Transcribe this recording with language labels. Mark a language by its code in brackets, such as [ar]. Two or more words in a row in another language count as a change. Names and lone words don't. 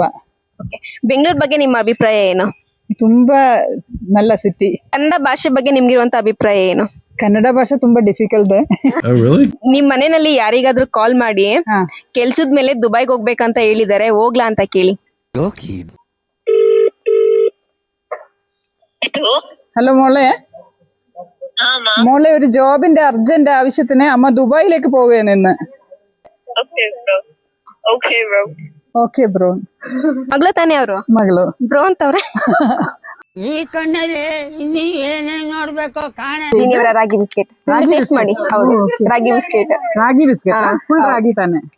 [kn] ಬೆಂಗಳೂರು ಬಗ್ಗೆ ನಿಮ್ಮ ಅಭಿಪ್ರಾಯ ಏನು? ತುಂಬಾ ನಲ್ಲ ಸಿಟಿ. ಕನ್ನಡ ಭಾಷೆ ಬಗ್ಗೆ ನಿಮ್ಗಿರುವಂತ ಅಭಿಪ್ರಾಯ ಏನು? ಕನ್ನಡ ಭಾಷೆ ತುಂಬಾ ಡಿಫಿಕಲ್ಟ್. ನಿಮ್ ಮನೆಯಲ್ಲಿ ಯಾರಿಗಾದ್ರೂ ಕಾಲ್ ಮಾಡಿ ಕೆಲ್ಸದ ಮೇಲೆ ದುಬೈಗೆ ಹೋಗ್ಬೇಕಂತ ಹೇಳಿದಾರೆ, ಹೋಗ್ಲಾ ಅಂತ ಕೇಳಿ. [ml] ഹലോ മോളെ, മോളെ ഒരു ജോബിന്റെ അർജന്റ് ആവശ്യത്തിന് അമ്മ ദുബായിലേക്ക് പോവുകയാണ് ഇന്ന്. [en] okay bro. [kn] ಮಗಳ ತಾನೇ ಅವರು? ಮಗಳು. ಬ್ರೋ ಅಂತವ್ರೆ. ಈ ಕಣ್ಣಲ್ಲಿ ಇನ್ನೀ ಏನೇನ್ ನೋಡ್ಬೇಕು ಕಾಣ. ರಾಗಿ [en] biscuit taste [kn] ಮಾಡಿ. ಹೌದು, ರಾಗಿ ಬಿಸ್ಕೆಟ್. ರಾಗಿ [en] biscuit full [kn] ರಾಗಿ ತಾನೆ.